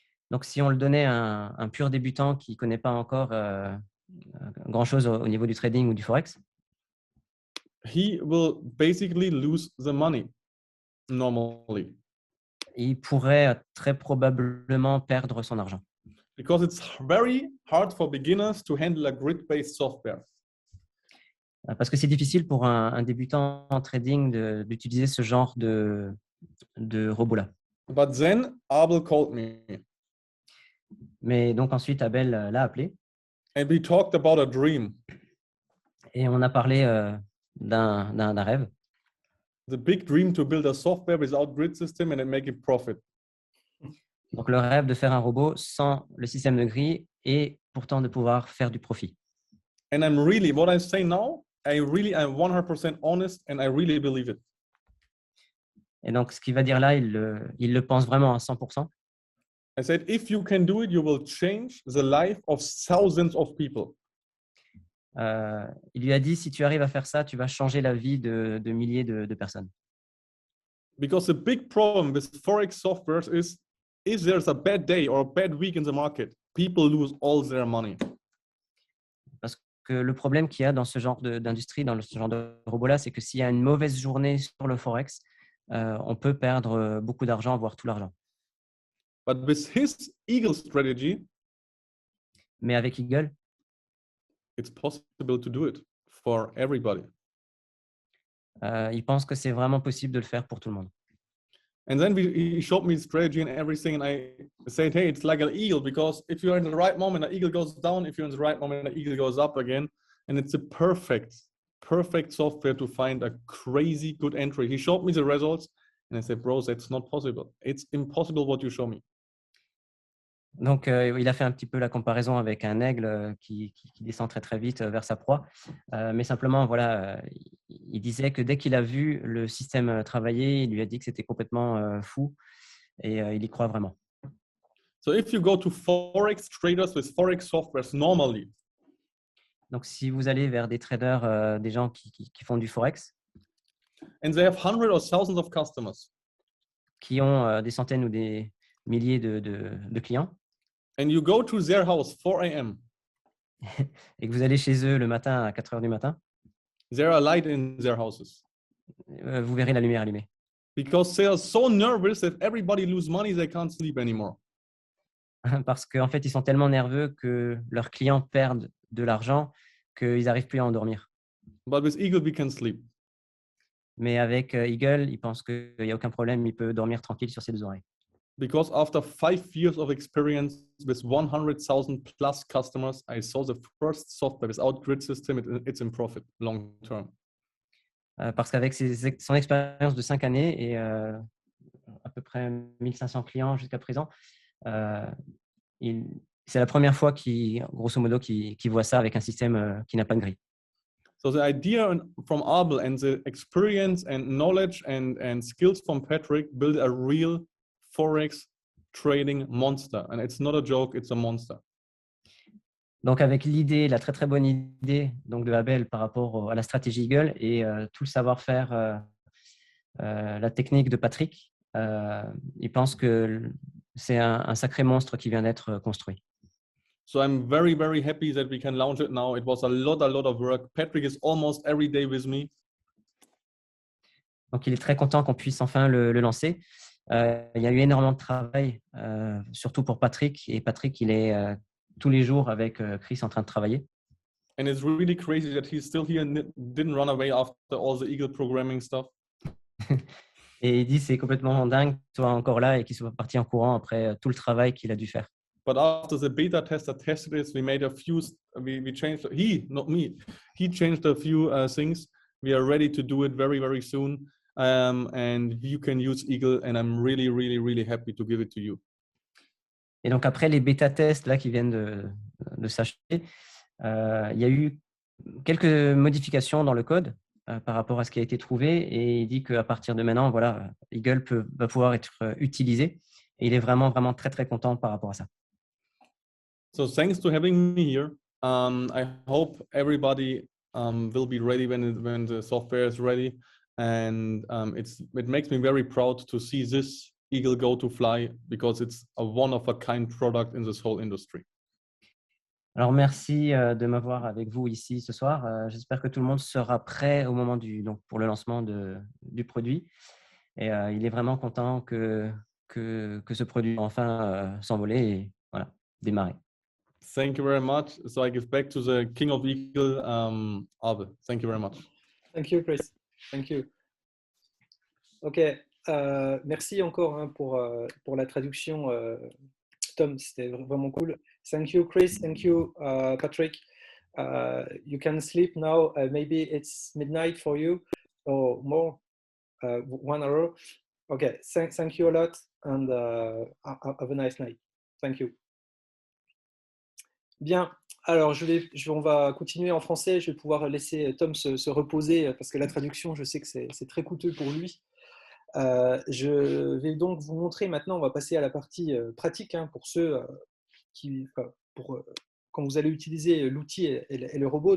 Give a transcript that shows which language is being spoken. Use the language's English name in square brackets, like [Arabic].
[French] Donc, si on le donnait à un pur débutant qui ne connaît pas encore grand-chose au niveau du trading ou du Forex, [English] he will basically lose the money normally. [French] Il pourrait très probablement perdre son argent. [English] Because it's very hard for beginners to handle a grid-based software. [French] Parce que c'est difficile pour un débutant en trading d'utiliser ce genre de robot-là. [English] But then Abel called me. [French] Mais donc ensuite, Abel l'a appelé. [English] And we talked about a dream. [French] Et on a parlé d'un rêve. [English] The big dream to build a software without grid system and then make it profit. [French] Donc le rêve de faire un robot sans le système de grille et pourtant de pouvoir faire du profit. [English] And I'm really, what I say now, I'm 100% honest and I really believe it. [French] Et donc ce qu'il va dire là, il le pense vraiment à 100%. [English] I said, if you can do it, you will change the life of thousands of people. [French] Il lui a dit, si tu arrives à faire ça, tu vas changer la vie de milliers de personnes. [English] Because the big problem with Forex softwares is, if there's a bad day or a bad week in the market, people lose all their money. [French] Parce que le problème qu'il y a dans ce genre d'industrie, dans ce genre de robot-là, c'est que s'il y a une mauvaise journée sur le Forex, on peut perdre beaucoup d'argent, voire tout l'argent. [English] But with his Eagle strategy, [French] mais avec Eagle, [English] it's possible to do it for everybody. [French] Il pense que c'est vraiment possible de le faire pour tout le monde. [English] And then he showed me strategy and everything, and I said, hey, it's like an eagle, because if you're in the right moment, the eagle goes down. If you're in the right moment, the eagle goes up again. And it's a perfect software to find a crazy good entry. He showed me the results, and I said, bro, that's not possible. It's impossible what you show me. [French] Donc, il a fait un petit peu la comparaison avec un aigle qui descend très, très vite vers sa proie. Mais simplement, voilà, il disait que dès qu'il a vu le système travailler, il lui a dit que c'était complètement fou et il y croit vraiment. [English] So if you go to Forex traders with Forex softwares normally, [French] donc, si vous allez vers des traders, des gens qui font du Forex, [English] and they have hundreds or thousands of customers, [French] qui ont des centaines ou des milliers de clients, [English] and you go to their house 4 a.m. [French] et que vous allez chez eux le matin à 4 heures du matin, [English] there are light in their houses. [French] Vous verrez la lumière allumée. [English] Because they are so nervous that everybody lose money, they can't sleep anymore. [French] Parce qu'en fait, ils sont tellement nerveux que leurs clients perdent de l'argent qu'ils n'arrivent plus à endormir. [English] But with Eagle, we can sleep. [French] Mais avec Eagle, il pense qu'il n'y a aucun problème, il peut dormir tranquille sur ses deux oreilles. [English] Because after 5 years of experience with 100,000 plus customers, I saw the first software without grid system, it's in profit long term. [French] Parce qu'avec son expérience de 5 années et à peu près 1500 clients jusqu'à présent, c'est la première fois grosso modo, qu'il voit ça avec un système qui n'a pas de grille. [English] So the idea from Abel and the experience and knowledge and skills from Patrick build a real Forex trading monster. And it's not a joke, it's a monster. [French] Donc avec l'idée, la très très bonne idée donc de Abel par rapport à la stratégie Eagle et tout le savoir-faire, la technique de Patrick, il pense que c'est un sacré monstre qui vient d'être construit. [English] So I'm very, very happy that we can launch it now. It was a lot of work. Patrick is almost every day with me. [French] Donc il est très content qu'on puisse enfin le lancer. Il y a eu énormément de travail, surtout pour Patrick. Et Patrick, il est tous les jours avec Chris en train de travailler. [English] And it's really crazy that he's still here and didn't run away after all the Eagle programming stuff. [French] Et il dit c'est complètement dingue qu'il soit encore là et qu'il soit parti en courant après tout le travail qu'il a dû faire. [English] But after the beta tester tested this, we made a few, we changed, not me, he changed a few things. We are ready to do it very, very soon. And you can use Eagle, and I'm really, really, really happy to give it to you. [French] Et donc après les bêta tests là qui viennent de s'acheter, il y a eu quelques modifications dans le code par rapport à ce qui a été trouvé et il dit qu'à partir de maintenant, voilà, Eagle va pouvoir être utilisé et il est vraiment, vraiment très, très content par rapport à ça. [English] So thanks to having me here. I hope everybody will be ready when the software is ready, and it makes me very proud to see this Eagle Go to Fly because it's a one-of-a-kind product in this whole industry. [French] Alors, merci de m'avoir avec vous ici ce soir. J'espère que tout le monde sera prêt au moment pour le lancement du produit. Et il est vraiment content que ce produit enfin s'envoler et voilà, démarrer. [English] Thank you very much. So I give back to the King of Eagle, Abe. Thank you very much. Thank you, Chris. Thank you. [French] Ok, merci encore hein, pour la traduction, Tom, c'était vraiment cool. [English] Thank you, Chris. Thank you, Patrick. You can sleep now. Maybe it's midnight for you or more, 1 hour. Okay, thank you a lot and have a nice night. Thank you. [French] Bien, alors on va continuer en français. Je vais pouvoir laisser Tom se reposer parce que la traduction, je sais que c'est très coûteux pour lui. Je vais donc vous montrer maintenant, on va passer à la partie pratique hein, pour ceux quand vous allez utiliser l'outil et le robot.